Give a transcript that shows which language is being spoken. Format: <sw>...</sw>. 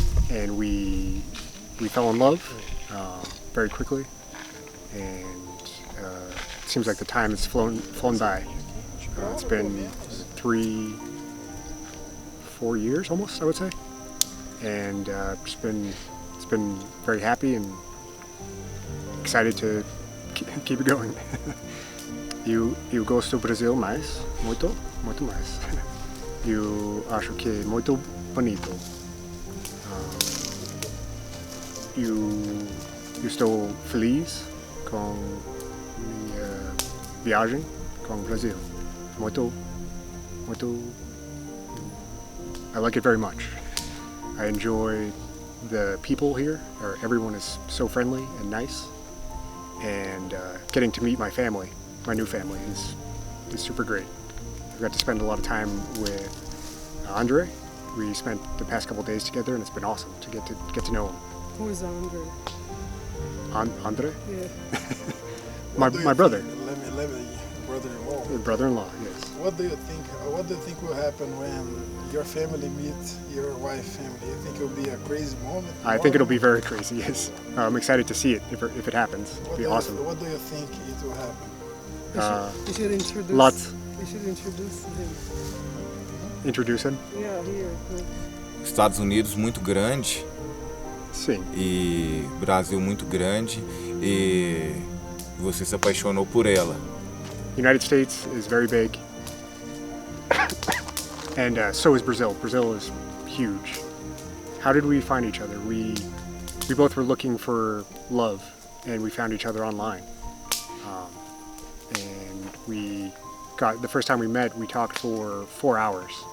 <en>And we fell in love very quickly, and it seems like the time has flown by. It's been 3-4 years almost, I would say, and it's been very happy and excited to keep it going.</en> <pt>Eu gosto do Brasil muito mais. Eu acho que é muito bonito. Eu estou feliz com minha viagem com o Brasil. Muito,</pt> <en>I like it very much. I enjoy the people here. Everyone is so friendly and nice. And getting to meet my family, my new family, is super great. I got to spend a lot of time with Andre. We spent the past couple days together, and it's been awesome to get to know him. Who is Andre? Andre? Yeah. my brother. Brother-in-law. Brother-in-law, yes. What do you think will happen when your family meets your wife's family? You think it'll be a crazy moment? I think it'll be very crazy, yes. I'm excited to see it if it happens. It'll be awesome. What do you think it will happen? You should introduce. Lots. You should introduce him. Introduce him? Yeah, here.</en> <pt>Estados Unidos muito grande Sim. e Brasil muito grande e você se apaixonou por ela.</pt> <en>United States is very big, and so is Brazil. Brazil is huge. How did we find each other? We both were looking for love, and we found each other online. And the first time we met, we talked for 4 hours.</en>